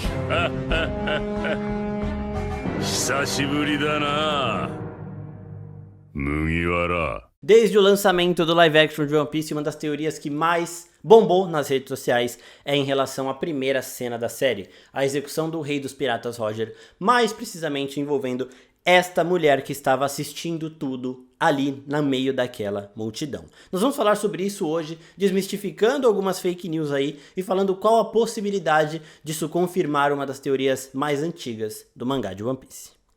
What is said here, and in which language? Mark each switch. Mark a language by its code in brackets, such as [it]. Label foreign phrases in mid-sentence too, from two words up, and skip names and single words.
[ja] 久しぶりだな、麦わら。 [pt] Desde o lançamento do [en] live action [pt] de One Piece, uma das teorias que mais bombou nas redes sociais é em relação à primeira cena da série, a execução do Rei dos Piratas Roger, mais precisamente envolvendo esta mulher que estava assistindo tudo ali no meio daquela multidão. Nós vamos falar sobre isso hoje, desmistificando algumas [en] fake news [pt] aí e falando qual a possibilidade disso confirmar uma das teorias mais antigas do mangá de One Piece.